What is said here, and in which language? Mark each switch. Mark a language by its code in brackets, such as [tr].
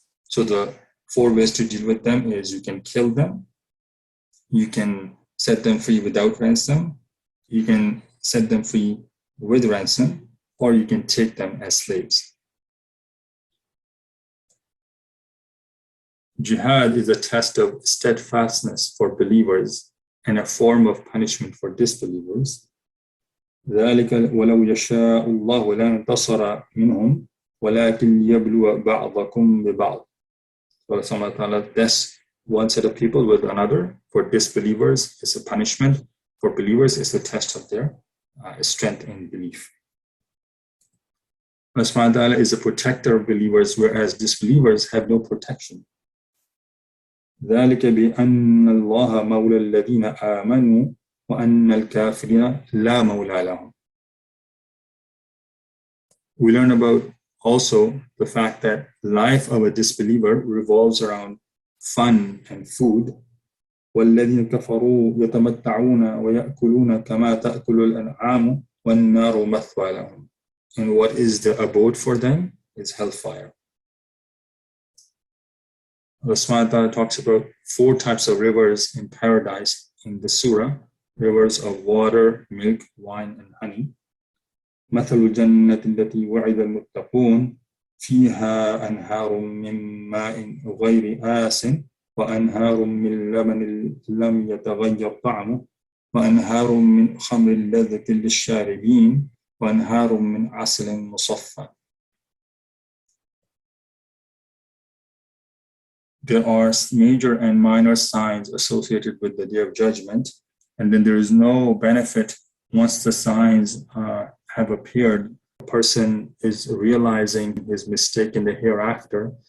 [en] So the 4 ways to deal with them is you can kill them, you can set them free without ransom, you can set them free with ransom, or you can take them as slaves. Jihad is a test of steadfastness for believers and a form of punishment for disbelievers. [ar] ذلك ولو يشاء الله لانتصر منهم ولكن ليبلو بعضكم ببعض. [en] So Allah tests one set of people with another. For disbelievers, it's a punishment. For believers, it's a test of their strength in belief. Allah is a protector of believers, whereas disbelievers have no protection. [ar] ذلك بأن الله مولى الذين آمنوا وأن الكافرين لا مولى لهم. [en] We learn about also the fact that life of a disbeliever revolves around fun and food. [ar] والذين كفروا يتمتعون ويأكلون كما تأكل الأنعام والنار مثوى لهم. [en] And what is the abode for them is hellfire. Allah talks about 4 types of rivers in paradise in the surah. Rivers of water, milk, wine, and honey. [ar] مثل الجنة التي وعد المتقون فيها أنهار من ماء غير آسٍ وأنهار من لبن لم يتغير طعمه وأنهار من خمر لذة للشاربين وأنهار من عسل مصفى. [en] There are major and minor signs associated with the Day of Judgment, and then there is no benefit once the signs have appeared. A person is realizing his mistake in the hereafter.